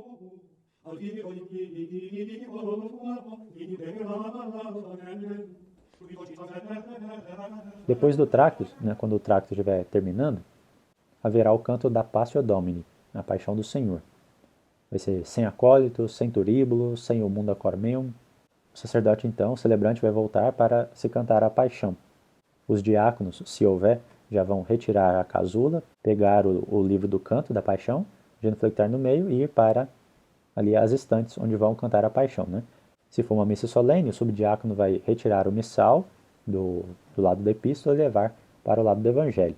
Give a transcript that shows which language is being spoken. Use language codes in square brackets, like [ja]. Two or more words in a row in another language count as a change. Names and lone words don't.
[pt] Depois do Tractus, quando o Tractus estiver terminando, haverá o canto da [la] Passio Domini, [pt] a Paixão do Senhor. Vai ser sem acólitos, sem turíbulo, sem o [la] munda cor meum. [pt] O sacerdote, então, o celebrante, vai voltar para se cantar a Paixão. Os diáconos, se houver, já vão retirar a casula, pegar o livro do canto da Paixão, genuflectar no meio e ir para ali as estantes onde vão cantar a Paixão. Se for uma missa solene, o subdiácono vai retirar o missal do lado da epístola e levar para o lado do evangelho.